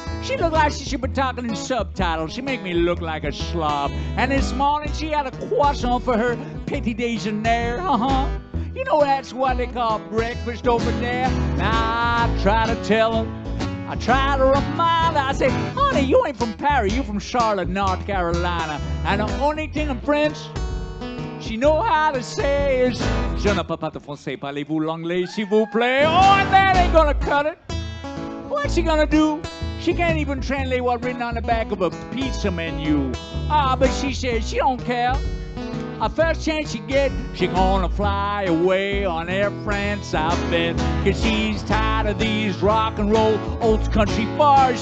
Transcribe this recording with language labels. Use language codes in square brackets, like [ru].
[en] She look like she should be talking in subtitles. She make me look like a slob. And this morning she had a croissant for her petit déjeuner. You know that's what they call breakfast over there. Now I try to tell her, I try to remind her. I say, honey, you ain't from Paris, you from Charlotte, North Carolina. And the only thing in French she know how to say is, [fr] je ne peux pas te français, parlez-vous l'anglais, s'il vous plaît? [en] Oh, and that ain't gonna cut it. What's she gonna do? She can't even translate what's written on the back of a pizza menu. But she says she don't care. A first chance she get, she gonna fly away on Air France, I bet. Cause she's tired of these rock and roll old country bars.